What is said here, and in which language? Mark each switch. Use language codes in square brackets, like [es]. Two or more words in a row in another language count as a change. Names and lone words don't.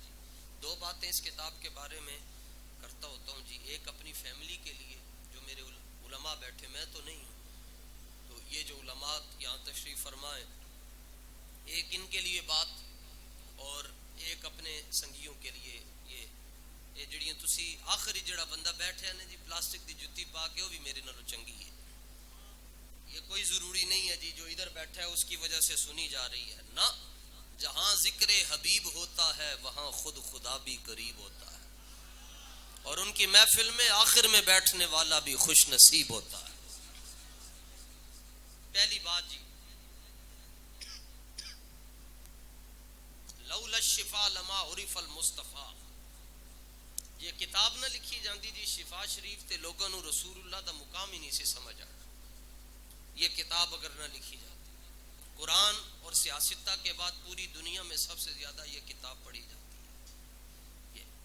[ur] جی دو باتیں اس کتاب کے بارے میں کرتا ہوتا ہوں. جی ایک اپنی فیملی کے لیے جو میرے علماء بیٹھے میں تو نہیں ہوں تو یہ جو علماء یہاں تشریف فرمائیں ایک ان کے لیے بات اور ایک اپنے سنگیوں کے لیے. [pa] یہ جڑیاں تسی آخری جڑا بندہ بیٹھے ہیں جی پلاسٹک دی جتی پا کے وہ بھی میرے نالوں چنگی ہے. [ur] یہ کوئی ضروری نہیں ہے جی جو ادھر بیٹھا ہے اس کی وجہ سے سنی جا رہی ہے نہ. جہاں ذکر حبیب ہوتا ہے وہاں خود خدا بھی قریب ہوتا ہے اور ان کی محفل میں آخر میں بیٹھنے والا بھی خوش نصیب ہوتا ہے. [ar] پہلی بات جی لولا الشفاء لما عرف المصطفیٰ. [pa] یہ کتاب نہ لکھی جاندی جی شفا شریف تے لوگوں نو رسول اللہ دا مقام ہی نہیں سی سمجھ آنا. [ur] یہ کتاب اگر نہ لکھی جاتی قرآن اور سیاستہ کے بعد پوری دنیا میں سب سے زیادہ یہ کتاب پڑھی جاتی ہے.